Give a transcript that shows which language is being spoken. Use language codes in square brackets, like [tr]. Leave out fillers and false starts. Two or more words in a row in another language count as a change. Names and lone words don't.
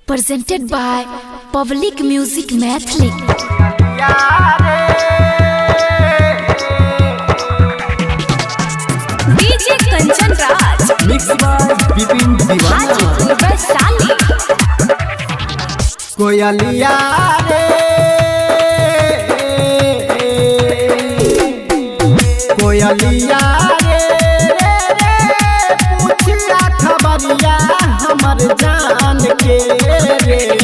[en] presented by Public Music Mathli. DJ Kanchan Raj mixed by Bipin Diwana. Hajipur Vaishali. [mai] कोयलिया रे कोयलिया पूछिया खबरिया हमर जान के रे